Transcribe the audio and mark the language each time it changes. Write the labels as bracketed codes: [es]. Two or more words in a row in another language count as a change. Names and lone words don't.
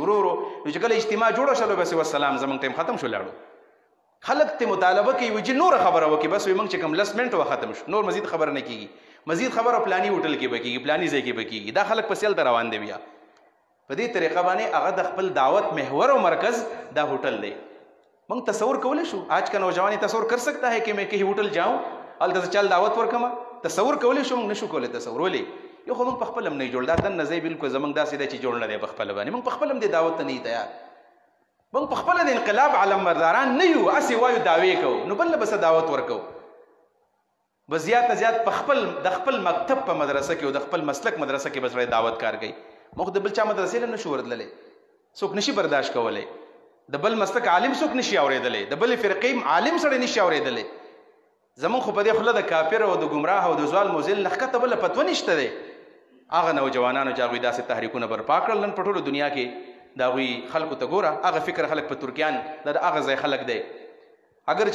[ps] ورو ورو نو چې کله اجتماع جوړه شله بس والسلام زموږ ټایم ختم شو لاړو خلک ته مطالبه کوي وایي چې نوره خبره وکړي بس وایي موږ چې کوم 10 منټه ختم شو نور مزید خبره نه کېږي مزید خبره پلاني هوټل کې به کېږي پلاني ځای کې به کېږي دا خلک پسې هلته روان دي بیا په دې طریقه باندې هغه د خپل دعوت محور او مرکز دا هوټل دی موږ تصور کولی شو [ur] آج کا نوجوان تصور کر سکتا ہے کہ میں کہیں ہوٹل جاؤں [ps] هلته چل دعوت ورکما تصور کولی شو موږ نشو کولی تصور ولې یو خو موږ په خپل هم نه جوړ دا دننه ځای بالکل زموږ داسې دی چې جوړ نه دی په خپله باندې موږ په خپل هم دې دعوت ته نه یو تیار موږ په خپله د انقلاب علمبرداران نه یو هسې وایو دعوې کوو نو بل له به څه دعوت ورکوو بس زیات نه زیات په خپل د خپل مکتب په مدرسه کې او د خپل مسلک مدرسه کې به سړی دعوت کار کوي موږ د بل چا مدرسې له نشو ورتللی څوک نشي برداشت کولی د بل مسلک عالم څوک نشي اورېدلی د بلې فرقې عالم سړی نشي اورېدلی زمونږ خو په دې خوله د کافر او د ګمراه او د ظالم او ذل نه ښکته بله فتوه نشته دی هغه نوجوانانو چې هغوی داسې تحریکونه برپا کړل نن په ټولو دنیا کې د هغوی خلکو ته ګوره هغه فکر خلک په ترکیان دا د هغه ځای خلک دی اگر چې